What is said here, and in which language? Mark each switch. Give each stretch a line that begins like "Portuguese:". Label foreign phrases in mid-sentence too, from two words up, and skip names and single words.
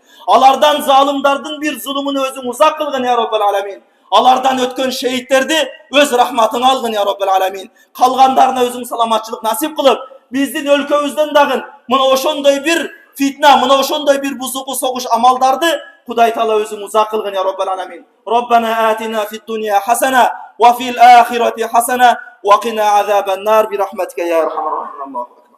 Kyrgyz: Алардан залымдардын бир зулумун өзүң узак кылгын
Arabic: يا رب العالمين.
Kyrgyz: Алардан өткөн шейиттерди өз рахматыны алгын
Arabic: يا رب العالمين.
Kyrgyz: Калгандарына өзүң саламаттык насип кылып, биздин өлкөбүздөн дагын мына ошондой бир фитна, мына ошондой бир бузуку согуш амалдарды Кудай Таала өзүң узак кылгын
Arabic: يا رب العالمين. ربنا آتنا في الدنيا حسنة وفي الآخرة حسنة وقنا عذاب النار برحمتك يا أرحم الراحمين.